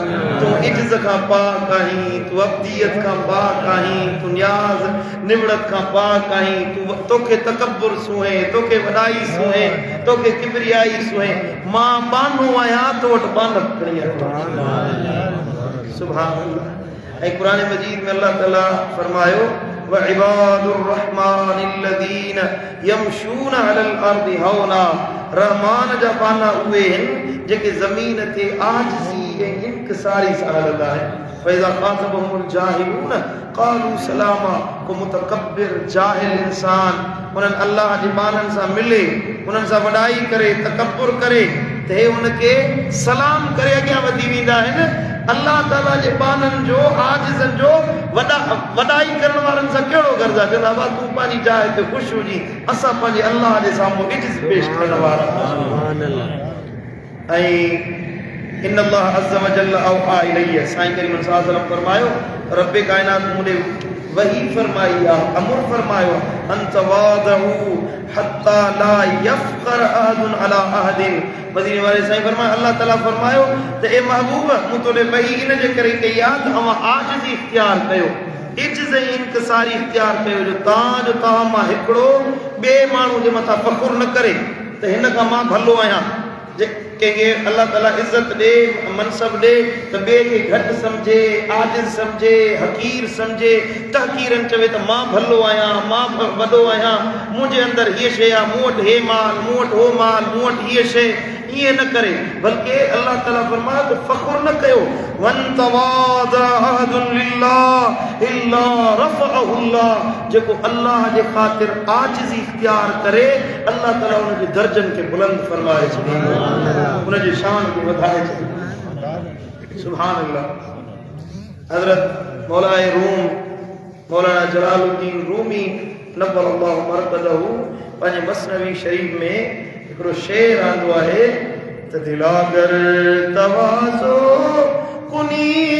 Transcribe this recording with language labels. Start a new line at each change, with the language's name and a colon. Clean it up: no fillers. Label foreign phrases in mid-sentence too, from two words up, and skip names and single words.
Sindhi: तूं इज्ज़त खां पाक आहीं, तूं अब्दियत खां पाक आहीं, तूं न्याज़ निवड़त खां पाक आहीं, तोखे तकब्बुर सुहे, तोखे वॾाई सुहे, तोखे किबरियाई सुहे। मां बानो आहियां तो वटि बानत खणी आयो आहियां।
Arabic: سبحان الله.
Sindhi: ऐं क़ुरान मजीद में अल्लाह ताला फरमायो
Arabic: وعباد الرحمن الذين يمشون على الأرض هونا.
Sindhi: रहमान जा बाना उहे आहिनि जेके ज़मीन ते आजिज़ी ऐं इंकिसारी सां हलंदा आहिनि।
Arabic: فإذا خاطبهم الجاهلون قالوا سلاما.
Sindhi: को मुतकब्बिर जाहिल इंसान उन्हनि अल्लाह जे बाननि सां मिले, उन्हनि सां वॾाई करे, तकब्बुर करे त हे उनखे सलाम करे अॻियां वधी वेंदा आहिनि। अल्लाह ताला जे बाननि जो आजिज़नि जो वॾाई करण वारनि सां कहिड़ो गर्ज़ आहे? चवंदा बाबा तूं पंहिंजी जाइ ते ख़ुशि हुजी, असां पंहिंजे अल्लाह जे साम्हूं इज्ज़त पेश करण वारा।
Arabic: ۽ إن الله عز وجل أوحى إلي.
Sindhi: साईं करीम
Arabic: صلى الله عليه وسلم
Sindhi: फरमायो रब कायनात मूं वही फरमाई आहे, अमर फरमायो
Arabic: أن تواضعوا حتى لا يفخر أحد على أحد.
Sindhi: मदीने वाले साईं फरमायो अल्लाह ताला फरमायो त ए महबूब मूं तोॾे वही इन जे करे कई आहे त अवां आजिज़ी इख्तियार कयो, इज्ज़त ऐं इंकिसारी इख्तियार कयो जो तव्हां मां हिकिड़ो ॿिए माण्हू जे मथां फ़ख़ुरु न करे त हिन खां मां भलो आहियां। कंहिंखे अल्लाह ताला इज़त ॾे, मनसब ॾे त ॿिए खे घटि सम्झे, आजिज़ सम्झे, हक़ीर सम्झे, तहक़ीरनि चवे त मां भलो आहियां, मां वॾो आहियां, मुंहिंजे अंदरि हीअ शइ आहे, मूं वटि हे माल, मूं वटि हो माल, मूं वटि हीअ शइ। ईअं न करे बल्कि अल्लाह ताला फरमायो त फ़ख़ुरु न कयो।
Arabic: وما تواضع أحد لله إلا رفعه الله.
Sindhi: जेको अल्लाह जे ख़ातिर आजिज़ी इख्तियार करे अल्लाह ताला उनजे दर्जनि खे बुलंद फरमाए छॾींदो, उनजी शान खे वधाए छॾींदो।
Arabic: سبحان الله.
Sindhi: हज़रत मौलाए रूम मौलाना जलालुद्दीन रूमी
Arabic: نور الله مرقده
Sindhi: पंहिंजे मसनवी शरीफ़ में हिकिड़ो शेर आंदो आहे त
Persian: دلا گر تواضع کنی